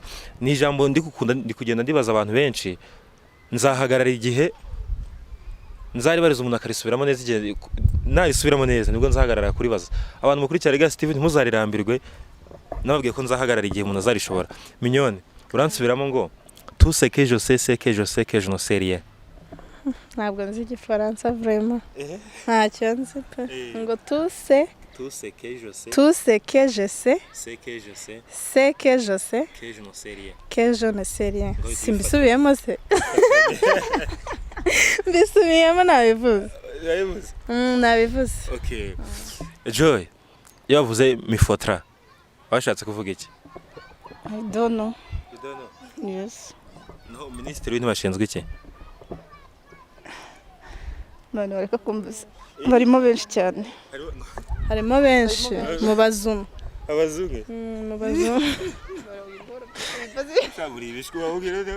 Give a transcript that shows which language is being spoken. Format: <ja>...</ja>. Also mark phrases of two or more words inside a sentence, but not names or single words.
<rw>Ni ijambo ndi kugenda ndibaza abantu benshi, nzahagarara igihe nzaribariza umuntu akarisubiramo neza, igihe narisubiramo neza nibwo nzahagarara kuribaza. Abantu mukurikira Legacy TV ntimuzarirambirwe, nababwiye ko nzahagarara igihe umuntu azarishobora. Mignone uransubiramo ngo</rw> <fr>tout ce que je sais que je ne sais rien.</fr> <rw>Ntabwo nzi igifaransa vraiment, ntacyo nzi pe.</rw> <fr>Ngo tout ce que je sais que je ne sais rien.</fr> <rw>Simbisubiyemo se mbisubiyemo nabivuze. Nabivuze. Okay. Joy yavuze mifotra, washatse kuvuga iki?</rw> <en>I don't know. You don't know? Yes.</en> <rw>No, Minisitiri w'intebe ashinzwe iki? None bareka kumbuza. Barimo benshi cyane. Harimo benshi mu bazungu. Abazungu? Mu bazungu. Saburi bishwe wabugire no.</rw>